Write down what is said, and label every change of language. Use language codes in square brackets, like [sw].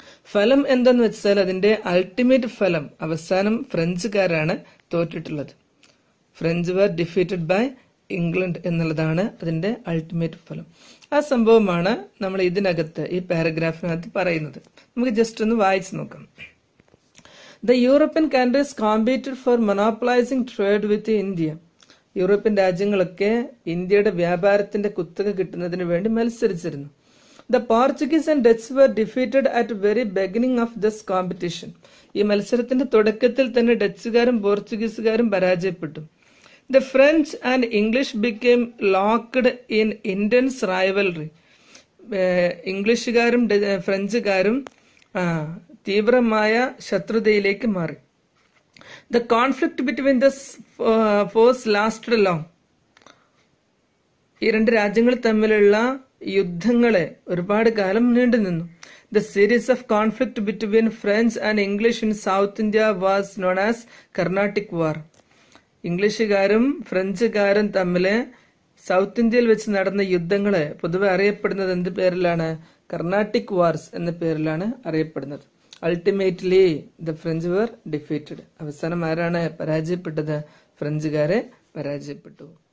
[ml] ഫലം എന്തെന്ന് വെച്ചാൽ അതിന്റെ അൾട്ടിമേറ്റ് ഫലം അവസാനം ഫ്രഞ്ചുകാരാണ് തോറ്റിട്ടുള്ളത്. [en] French were defeated by England [ml] എന്നുള്ളതാണ് അതിന്റെ അൾട്ടിമേറ്റ് ഫലം. ആ സംഭവമാണ് നമ്മൾ ഇതിനകത്ത് ഈ പാരഗ്രാഫിനകത്ത് പറയുന്നത്. നമുക്ക് ജസ്റ്റ് ഒന്ന് വായിച്ചു നോക്കാം. [en] The European countries competed for monopolizing trade with India. [ml] European രാജ്യങ്ങളൊക്കെ ഇന്ത്യയുടെ വ്യാപാരത്തിന്റെ കുത്തക കിട്ടുന്നതിന് വേണ്ടി മത്സരിച്ചിരുന്നു. [en] The Portuguese and Dutch were defeated at very beginning of this competition. [ml] ഈ മത്സരത്തിന്റെ തുടക്കത്തിൽ തന്നെ ഡച്ചുകാരും പോർച്ചുഗീസുകാരും പരാജയപ്പെട്ടു. [en] The French and English became locked in intense rivalry. [ml] ഇംഗ്ലീഷുകാരും ഫ്രഞ്ചുകാരും തീവ്രമായ ശത്രുതയിലേക്ക് മാറി. [en] The conflict between the foes lasted long. [ml] ഈ 2 രാജ്യങ്ങൾ തമ്മിലുള്ള യുദ്ധങ്ങളെ ഒരുപാട് കാലം നീണ്ടു നിന്നു. [en] The series of conflict between French and English in South India was known as Carnatic War. [ml] ഇംഗ്ലീഷുകാരും ഫ്രഞ്ചുകാരും തമ്മില് സൗത്ത് ഇന്ത്യയിൽ വെച്ച് നടന്ന യുദ്ധങ്ങള് പൊതുവെ അറിയപ്പെടുന്നത് എന്ത് പേരിലാണ്? കർണാട്ടിക് വാർസ് എന്ന പേരിലാണ് അറിയപ്പെടുന്നത്. [en] Ultimately the French were defeated. [ml] അവസാനം ആരാണ് പരാജയപ്പെട്ടത്? ഫ്രഞ്ചുകാരെ പരാജയപ്പെട്ടു.